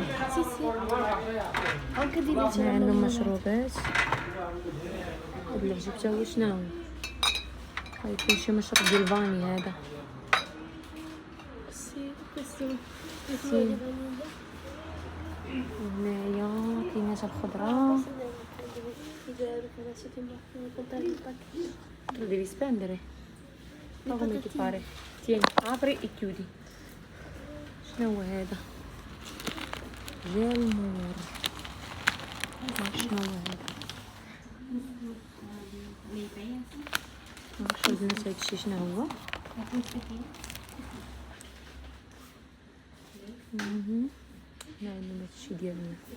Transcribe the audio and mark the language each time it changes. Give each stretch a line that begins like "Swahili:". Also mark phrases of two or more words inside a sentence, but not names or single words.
Arabic: عندهم مشروبات. هاد اللي عجبته هو شنو غيكون شي مشروب ديال الفاني هذا. هنايا كاينه الخضره.
Italian: devi spendere come ti pare. Tieni, apri e chiudi.
Arabic: شنو هو هذا؟ جيل مور. شنو هو هذا؟ معرفتش البنات هادشي شنو هو. لا عندنا هادشي ديالنا.